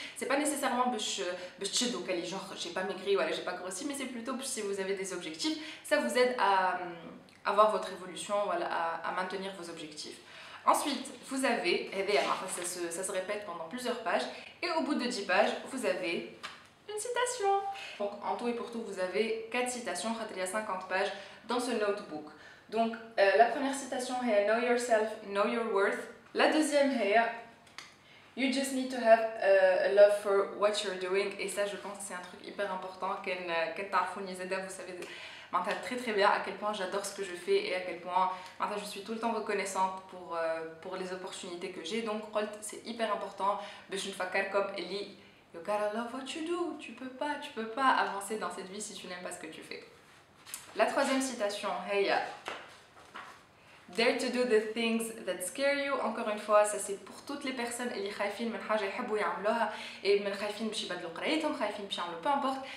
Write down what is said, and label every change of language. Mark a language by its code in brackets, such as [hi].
[fr] C'est pas nécessairement genre j'ai pas maigri ou j'ai pas grossi, mais c'est plutôt si vous avez des objectifs, ça vous aide à avoir votre évolution, voilà, à maintenir vos objectifs. Ensuite, vous avez, ça se répète pendant plusieurs pages, et au bout de 10 pages, vous avez une citation. Donc en tout et pour tout, vous avez 4 citations, il y a 50 pages dans ce notebook. Donc la première citation est [en] Know yourself, know your worth. [fr] La deuxième est [en] You just need to have a love for what you're doing. [fr] Et ça, je pense que c'est un truc hyper important. Vous savez très très bien à quel point j'adore ce que je fais et à quel point je suis tout le temps reconnaissante pour les opportunités que j'ai. Donc c'est hyper important. [en] Comme Ellie, you gotta love what you do. [fr] Tu peux pas avancer dans cette vie si tu n'aimes pas ce que tu fais. La troisième citation, hey, [en] Dare to do the things that scare you. [fr] Encore une fois, ça c'est pour toutes les personnes [ar] اللي خايفين من حاجة يحبوا يعملوها et من خايفين باش يبدلوا قرايتهم خايفين باش يعملوا [fr] peu importe.